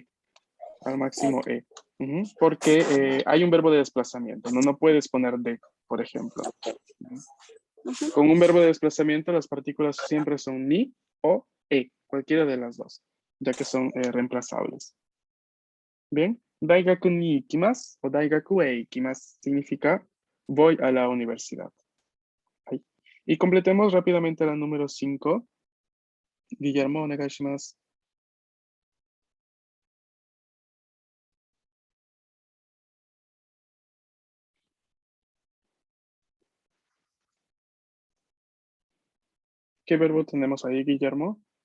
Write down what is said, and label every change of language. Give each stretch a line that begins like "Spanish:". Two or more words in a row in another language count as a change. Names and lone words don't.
Spanish: Al máximo e. Porque hay un verbo de desplazamiento. No puedes poner de, por ejemplo. Con un verbo de desplazamiento, las partículas siempre son ni o e, cualquiera de las dos, ya que son reemplazables. Bien,
Japanese: 大学に行きます
Spanish: o
Japanese: 大学へ行きます
Spanish: significa voy a la universidad. Ahí. Y completemos rápidamente la número 5. Guillermo, onegaishimasu. ¿Qué verbo tenemos ahí, Guillermo?